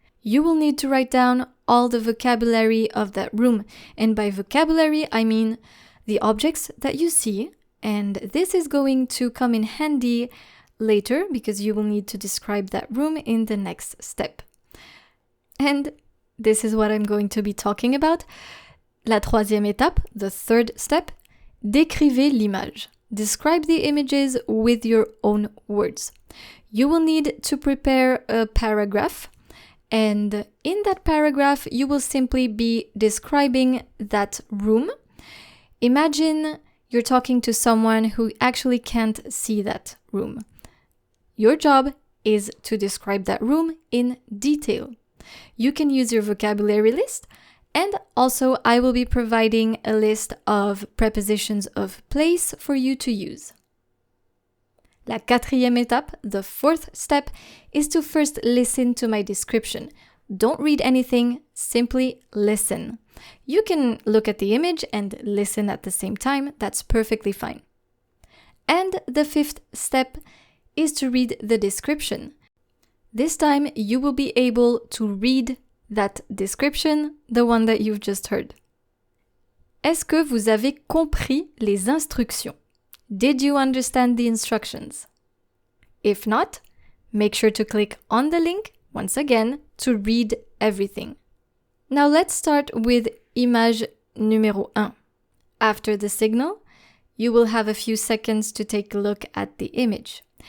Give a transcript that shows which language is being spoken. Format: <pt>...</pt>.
<en>You will need to write down all the vocabulary of that room. And by vocabulary, I mean the objects that you see. And this is going to come in handy later because you will need to describe that room in the next step. And this is what I'm going to be talking about.</en> <fr>La troisième étape,</fr> <en>the third step,</en> <fr>décrivez l'image.</fr> <en>Describe the images with your own words. You will need to prepare a paragraph, and in that paragraph, you will simply be describing that room. Imagine you're talking to someone who actually can't see that room. Your job is to describe that room in detail. You can use your vocabulary list, and also I will be providing a list of prepositions of place for you to use.</en> <fr>La quatrième étape,</fr> <en>the fourth step, is to first listen to my description. Don't read anything, simply listen. You can look at the image and listen at the same time, that's perfectly fine. And the fifth step is to read the description. This time you will be able to read that description, the one that you've just heard.</en> <fr>Est-ce que vous avez compris les instructions?</fr> <en>Did you understand the instructions? If not, make sure to click on the link, once again, to read everything. Now let's start with image numéro 1. After the signal, you will have a few seconds to take a look at the image.</en>